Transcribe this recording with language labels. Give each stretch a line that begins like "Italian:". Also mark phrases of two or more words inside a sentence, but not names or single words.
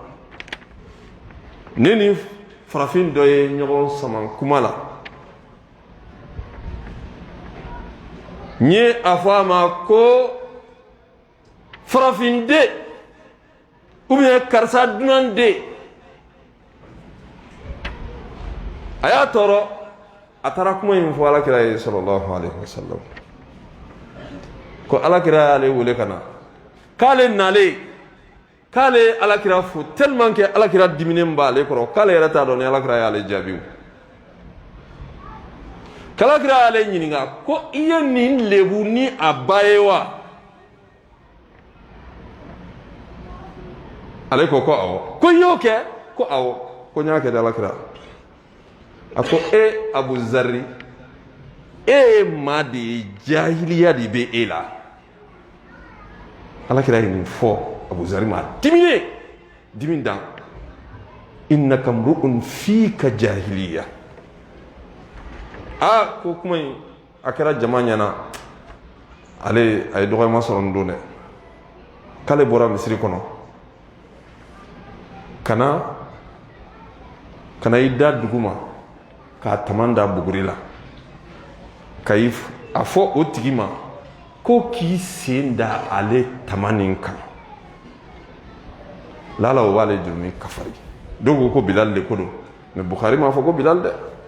Bambara: ne ni farafin dɔ ye ɲɔgɔn sama kuma la n ye a fɔ a ma ko farafin den
French: ou bien
Bambara: karisa dunan den a y'a tɔɔrɔ a taara kuma in fɔ alakira ye
Arabic: صلى الله عليه وسلم
Bambara: ko alakira y'ale wele ka na k'ale nalen k'ale alakira fo
French: tellement que
Bambara: alakira diminen b'ale kɔrɔ k'ale yɛrɛ t'a dɔn ni alakira y'ale jaabi k'alakira y'ale ɲininka ko i ye nin lebu ni a ba ye wa ale ko awɔ ko i y'o kɛ ko awɔ ko n y'a kɛ de alakira a ko Abu Zarri ye maa de ye jahiliya de bɛ e la alakira ye nin fɔ Abu Zarri ma dimine dimi dan
Arabic: إنك امرؤ فيك جاهلية
Bambara: ko kuma in a kɛra jama ɲɛna ale a ye dɔgɔyama sɔrɔ nin don dɛ k'ale bɔra misiri kɔnɔ kana i da dugu ma k'a taman da buguri la a fɔ o tigi ma ko k'i sen da ale taman nin kan lala o b'ale jurumi kafari dɔw ko Bilal de ko don mais Bukhari m'a fɔ ko Bilal dɛ